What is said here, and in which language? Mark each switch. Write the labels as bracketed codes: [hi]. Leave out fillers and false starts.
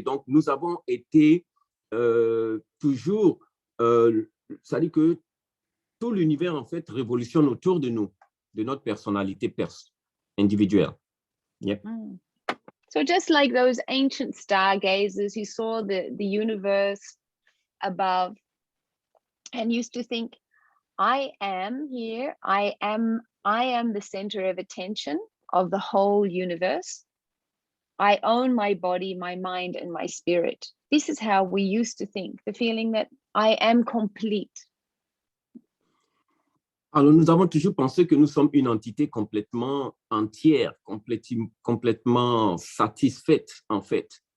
[fr] Donc, nous avons été toujours, ça dit que tout l'univers, en fait, révolutionne autour de nous, de notre personnalité individuelle. [en] Yep. So just like those ancient stargazers who saw the universe above and used to think, I am here, I am the center of attention of the whole universe. I own my body, my mind, and my spirit. This is how we used to think, the feeling that I am complete. [fr] Alors, nous avons toujours pensé que nous sommes une entité complètement entière, complètement satisfaite, en fait.